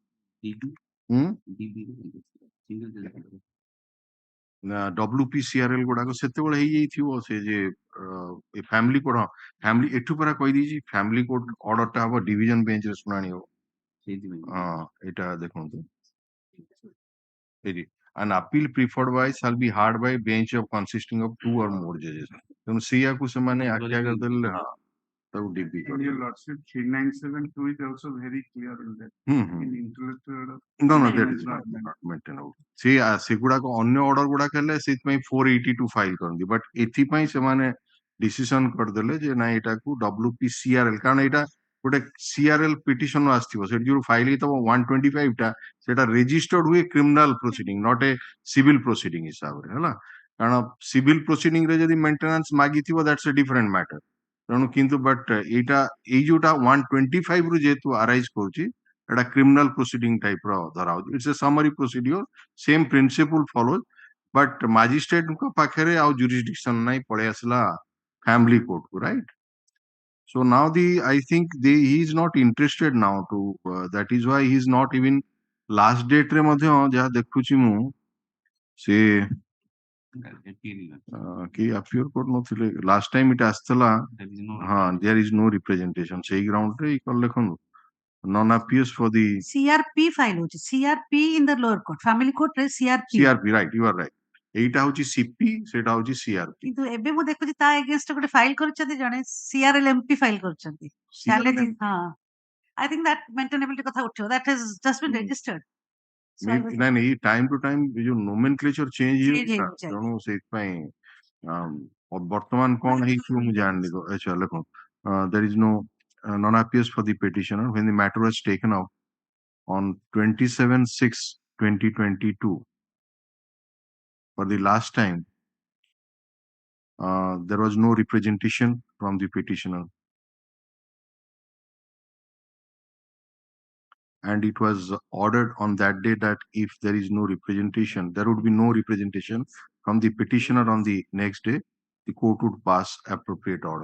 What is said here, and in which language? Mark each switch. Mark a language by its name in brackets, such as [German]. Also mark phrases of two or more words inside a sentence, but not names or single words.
[Odia] WPCRL ଗୁଡାକ ସେତେବେଳେ ହେଇଯାଇଥିବ ସେ ଯେ [English] family court family [Odia] ଏଠୁ ପରା କହିଦେଇଛି [English] family court order [Odia] ଟା ହବ [English] division bench [Odia] ରେ ଶୁଣାଣି ହବ। ଏଇଟା ଦେଖନ୍ତୁ ଏଇଠି [English] an appeal preferred by shall be heard by bench of consisting of 2 or more judges। [Odia] ତେଣୁ ସେଇଆକୁ ସେମାନେ ଆଖ୍ୟା କରିଦେଲେ ତାକୁ ଡିବି [English] In your lordship 3972 is also very clear in that in intellectual no that is not maintainable। [Odia] ସେଗୁଡାକ ଅନ୍ୟ ଅର୍ଡର ଗୁଡାକ ହେଲେ ସେଇଥିପାଇଁ 482 ଫାଇଲ କରନ୍ତି, ବଟ୍ ଏଥିପାଇଁ ସେମାନେ ଡିସିସନ କରିଦେଲେ ଯେ ନାଇଁ ଏଟାକୁ WPCRL, କାରଣ ଏଇଟା ଗୋଟେ [English] CRL petition [Odia] ଆସିଥିବ ସେଠି ଯୋଉ ଫାଇଲ ହେଇଥିବ 125 ଟା ସେଟା ରେଜିଷ୍ଟର୍ଡ ହୁଏ [English] criminal proceeding not a civil proceeding [Odia] ହିସାବରେ ହେଲା। କାରଣ [English] civil proceeding [Odia] ରେ ଯଦି ମେଣ୍ଟେନାନ୍ସ ମାଗିଥିବ [English] that's a different matter. [Odia] ତେଣୁ କିନ୍ତୁ ବଟ୍ ଏଇଟା ଏଇ ଯୋଉଟା 125 ରୁ ଯେହେତୁ ଆରାଇଜ କରୁଛି ଏଟା [English] criminal proceeding type [Odia] ର ଧରା ହଉଛି। [English] it's a summary procedure, same principle follows, but magistrate's [Odia] ପାଖରେ ଆଉ ଜୁରିସଡିକ୍ସନ ନାହିଁ, ପଳେଇ ଆସିଲା [English] family court [Odia] କୁ ରାଇଟ୍। [English] So now I think he is not interested now to that is why he is not even last date [Odia] ରେ ମଧ୍ୟ ଯାହା ଦେଖୁଛି ମୁଁ ସେ କି appeal କରୁନଥିଲେ [English] last time [Odia] ଏଟା ଆସିଥିଲା। [English] there is no representation [Odia] ସେଇ ଗ୍ରାଉଣ୍ଡ ରେ ଲେଖନ୍ତୁ [English] non appeals for the CRP ଫାଇଲ ହଉଛି CRP in the lower court, family court ରେ CRP right, you are right। [Odia] ଏଇଟା ହଉଛି CP, ସେଇଟା ହଉଛି CRP। କିନ୍ତୁ ଏବେ ମୁଁ ଦେଖୁଛି ତା ଏଗେନ୍ଷ୍ଟ ଗୋଟେ ଫାଇଲ କରିଛନ୍ତି ଜଣେ CRL MP ଫାଇଲ କରିଛନ୍ତି। [English] I think that maintainability [Odia] କଥା ଉଠିବ, [English] that has just been registered। [Odia] ନାଇଁ [English] time to time [Odia] ଯୋଉ nomenclature ଚେଞ୍ଜ ହେଇଯାଉଛି ତେଣୁ ସେଇଥିପାଇଁ ବର୍ତ୍ତମାନ କଣ ହେଇଥିବ ମୁଁ ଜାଣିନି। ଆଚ୍ଛା ଲେଖନ୍ତୁ [English] there is no non appeals for the petitioner when the matter was taken up on 27/6/2022 for the last time there was no representation from the petitioner and it was ordered on that day that if there is no representation, there would be no representation from the petitioner on the next day, the court would pass appropriate order.